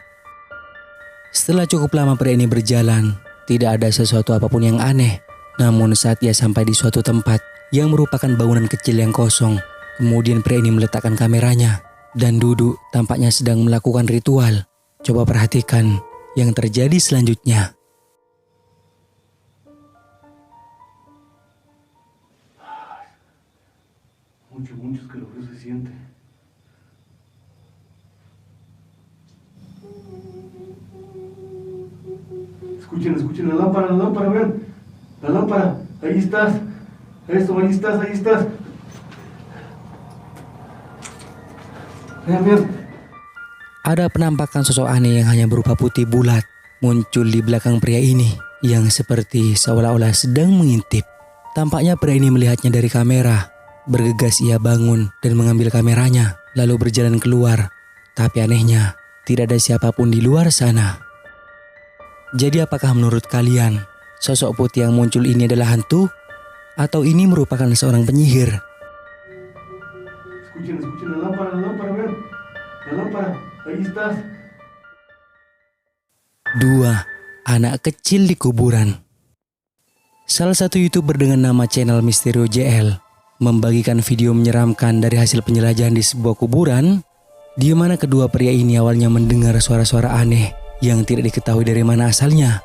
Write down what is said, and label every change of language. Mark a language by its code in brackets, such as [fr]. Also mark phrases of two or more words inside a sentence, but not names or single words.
[id] Setelah cukup lama pria ini berjalan, tidak ada sesuatu apapun yang aneh. Namun saat ia sampai di suatu tempat yang merupakan bangunan kecil yang kosong, kemudian pria ini meletakkan kameranya dan duduk tampaknya sedang melakukan ritual. Coba perhatikan yang terjadi selanjutnya. [es] Mucho escalofrío se siente. Escuchen la lámpara, vean. La lámpara, ahí estás. Eso, ahí estás. Vean. [id] Ada penampakan sosok aneh yang hanya berupa putih bulat muncul di belakang pria ini yang seperti seolah-olah sedang mengintip. Tampaknya pria ini melihatnya dari kamera. Bergegas ia bangun dan mengambil kameranya lalu berjalan keluar. Tapi anehnya tidak ada siapapun di luar sana. Jadi apakah menurut kalian sosok putih yang muncul ini adalah hantu? Atau ini merupakan seorang penyihir? [es] Escuchen la lámpara, ven. La lámpara, ahí estás. [id] 2. Anak kecil di kuburan. Salah satu YouTuber dengan nama channel Misterio JL membagikan video menyeramkan dari hasil penjelajahan di sebuah kuburan, di mana kedua pria ini awalnya mendengar suara-suara aneh yang tidak diketahui dari mana asalnya.